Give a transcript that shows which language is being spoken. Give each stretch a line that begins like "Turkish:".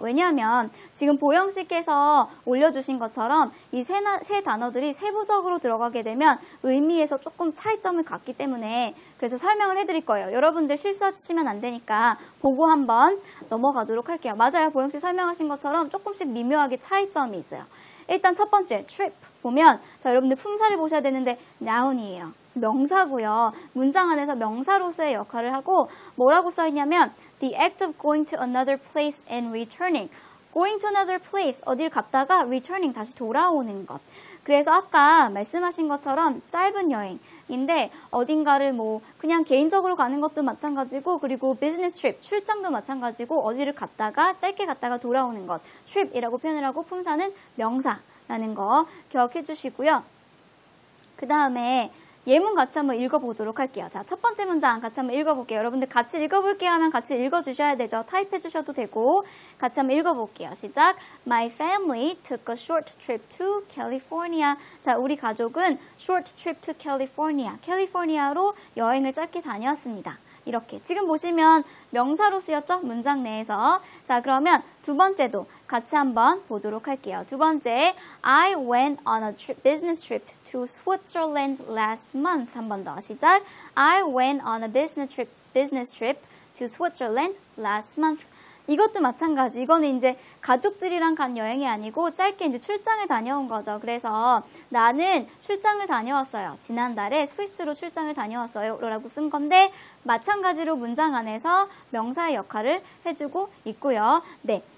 Korean: 왜냐하면 지금 보영씨께서 올려주신 것처럼 이 세 단어들이 세부적으로 들어가게 되면 의미에서 조금 차이점을 갖기 때문에 그래서 설명을 해드릴 거예요. 여러분들 실수하시면 안 되니까 보고 한번 넘어가도록 할게요. 맞아요. 보영씨 설명하신 것처럼 조금씩 미묘하게 차이점이 있어요. 일단 첫 번째 trip 보면, 자, 여러분들 품사를 보셔야 되는데 noun이에요. 명사고요. 문장 안에서 명사로서의 역할을 하고 뭐라고 써있냐면
English: the act of going to another place and returning. going to another place,
Korean: 어딜 갔다가
English: returning,
Korean: 다시 돌아오는 것. 그래서 아까 말씀하신 것처럼 짧은 여행인데 어딘가를 뭐 그냥 개인적으로 가는 것도 마찬가지고, 그리고 business trip, 출장도 마찬가지고 어디를 갔다가 짧게 갔다가 돌아오는 것, trip이라고 표현을 하고 품사는 명사라는 거 기억해 주시고요. 그 다음에 예문 같이 한번 읽어보도록 할게요. 자, 첫 번째 문장 같이 한번 읽어볼게요. 여러분들 같이 읽어볼게요 하면 같이 읽어주셔야 되죠. 타입해 주셔도 되고 같이 한번 읽어볼게요. 시작.
English: My family took a short trip to California.
Korean: 자, 우리 가족은
English: short trip to California.
Korean: 캘리포니아로 여행을 짧게 다녀왔습니다. 이렇게 지금 보시면 명사로 쓰였죠? 문장 내에서. 자, 그러면 두 번째도 같이 한번 보도록 할게요. 두 번째,
English: I went on a business trip to Switzerland last month.
Korean: 한 번 더 시작.
English: I went on a business trip to Switzerland last month.
Korean: 이것도 마찬가지. 이거는 이제 가족들이랑 간 여행이 아니고 짧게 이제 출장을 다녀온 거죠. 그래서 나는 출장을 다녀왔어요. 지난달에 스위스로 출장을 다녀왔어요. 라고 쓴 건데 마찬가지로 문장 안에서 명사의 역할을 해주고 있고요. 네.